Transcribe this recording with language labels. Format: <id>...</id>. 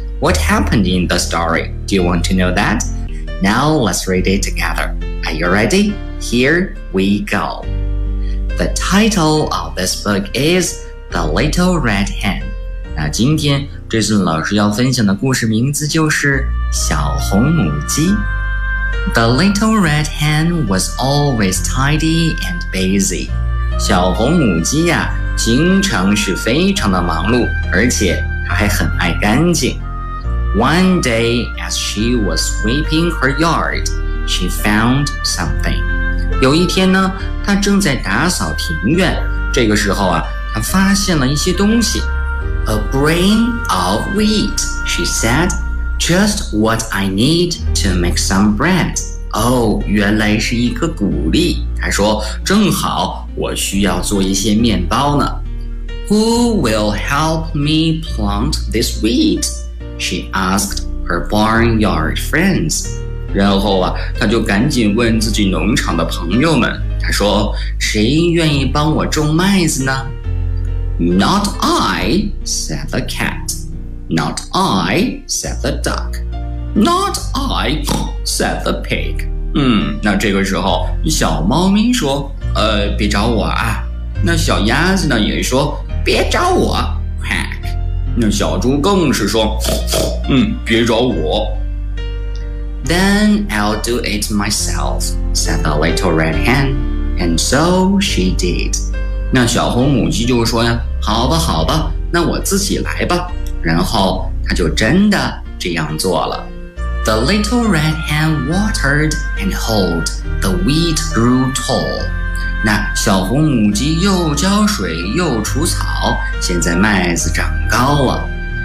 <en>What happened in the story? Do you want to know that? Now let's read it together. Are you ready? Here we go. The title of this book is The Little Red Hen。</en> <zh>那今天这次老师要分享的故事名字就是小红母鸡。</zh> <en>The little red hen was always tidy and busy.</en> <zh>小红母鸡呀，经常是非常的忙碌，而且她还很爱干净。</zh> <en>One day, as she was sweeping her yard, she found something.</en> <zh>有一天呢，她正在打扫庭院，这个时候啊，她发现了一些东西。</zh> <en>A grain of wheat, she said. Just what I need to make some bread.</en> <zh>Oh, 原来是一颗谷粒。他说，正好我需要做一些面包呢。</zh> <en>Who will help me plant this wheat? She asked her barnyard friends.</en> <zh>然后啊，他就赶紧问自己农场的朋友们。他说，谁愿意帮我种麦子呢？</zh> <en>Not I, said the cat. Not I, said the duck. Not I, said the pig.</en> <zh>那这个时候小猫咪说别找我啊。那小鸭子呢也说别找我 quack. 那小猪更是说别找我。</zh> <en>Then I'll do it myself, said the little red hen. And so she did.</en> <zh>那小红母鸡就说呀，好吧好吧，那我自己来吧。然后他就真的这样做了。</zh> <en>The little red hen watered and hoed. The wheat grew tall.</en> <zh>那小红母鸡又浇水又除草，现在麦子长高了。</zh>